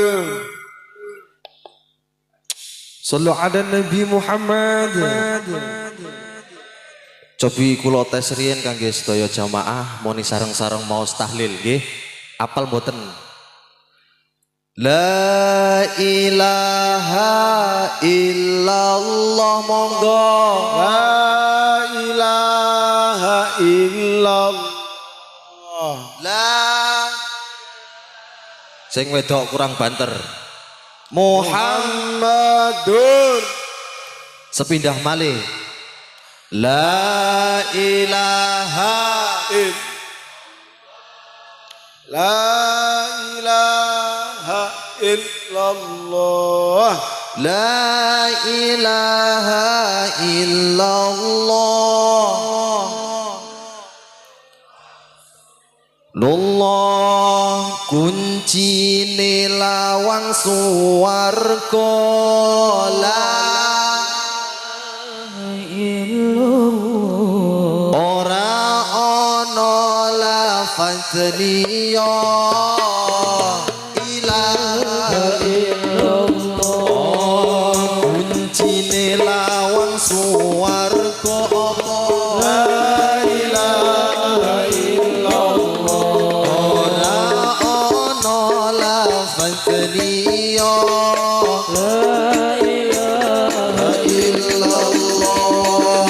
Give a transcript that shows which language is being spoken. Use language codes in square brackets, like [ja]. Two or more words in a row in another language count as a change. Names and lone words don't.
[ar] صلوا على النبي محمد. [jv] Cobi kula tes riyen kangge sedaya jamaah moni sareng-sareng maos tahlil nggih. Apal mboten? [ar] لا إله إلا الله monggo. لا إله إلا الله. [jv] La sing wedok kurang banter. Muhammadun sepindah malih. [ar] لا إله لا إله إلا الله. لا إله إلا الله. [jv] Lullah kuncine lawang suwarga. La ora ana lafaz liya [ar] إله إلا الله. [jv] Kuncine lawang suwarga apa? [ar] لا إله إلا الله. [jv] Ora ana lafaz liya [ar] لا إله إلا الله.